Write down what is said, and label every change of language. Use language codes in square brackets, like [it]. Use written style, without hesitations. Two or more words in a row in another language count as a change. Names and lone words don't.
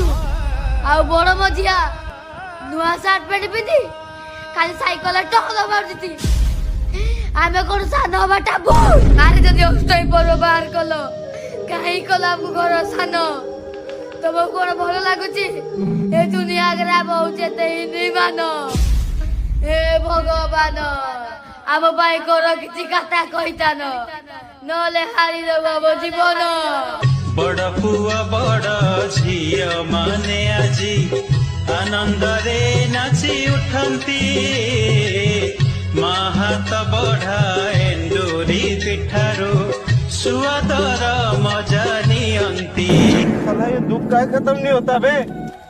[or] ଆଉ ବଡ ମଝିଆ ନୂଆ ସାର୍ଟ ପ୍ୟାଣ୍ଟ ପିନ୍ଧି ଖାଲି ସାଇକେଲ ଟହଲ ମାରୁଛି ଆମେ କଣ ସାନ ହବାଟା ଭୁଲ ଆରେ ଯଦି ଅଷ୍ଟମୀ ପର୍ବ ବାହାର କଲ କାହିଁ କଲ ଆମ ଘର ସାନ ତମକୁ କଣ ଭଲ ଲାଗୁଛି ଏ ଦୁନିଆ ଆଗରେ ଆମ ହଉଛି ଏତେ ହିନ୍ଦୀମାନ ହେ ଭଗବାନ ଆମ ପାଇଁ କର କିଛି କଥା କହିଥାନ ନହେଲେ ହାରିଦେବ ଆମ ଜୀବନ ବଡ ପୁଅ ବଡ ଝିଅ ମାନେ ଆଜି ଆନନ୍ଦରେ ନାଚି ଉଠନ୍ତି ମା ହାତ ବଢା ଏଣ୍ଡୁରି ପିଠାରୁ ସୁଆଦର ମଜା ନିଅନ୍ତି। [hi] साला ये दुख का खत्म नहीं होता बे।